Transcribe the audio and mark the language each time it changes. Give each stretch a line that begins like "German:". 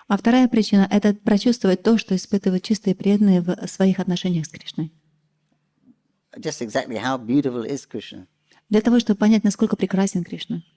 Russian: А вторая причина — это прочувствовать то, что испытывают чистые преданные в своих отношениях с Кришной.
English: Just exactly how beautiful is Krishna.
Russian: Для того, чтобы понять, насколько прекрасен Кришна.